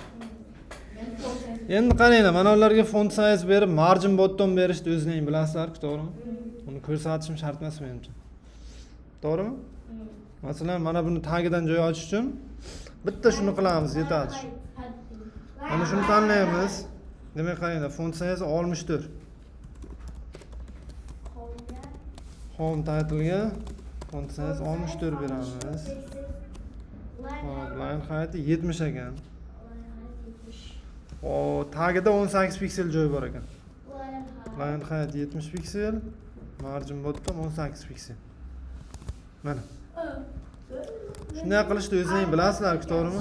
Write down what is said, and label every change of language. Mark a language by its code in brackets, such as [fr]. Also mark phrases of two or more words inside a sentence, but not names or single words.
[uz] Endi qaranglar, mana ularga [en] font size [uz] berib, [en] margin bottom [uz] berishni o'zingizlar bilasizlar-ku, to'g'rimi? Uni ko'rsatishim shart emas men uchun. To'g'rimi? Masalan, mana buni tagidan joy ochish uchun bitta shuni qilamiz, yetadi. Mana shuni tanlaymiz. Demak, qaranglar, [en] font size 64. Home title- [uz] ga [en] font size [uz] 64 beramiz. Hop, [en] line height [uz] 70 ekan. O, tagida 18 piksel joy bor ekan. [en] Line height [uz] 70 piksel, [en] margin bottom [uz] 18 piksel. Mana. Shunday qilishni o'zingizlar bilasizlar-ku, to'g'rimi?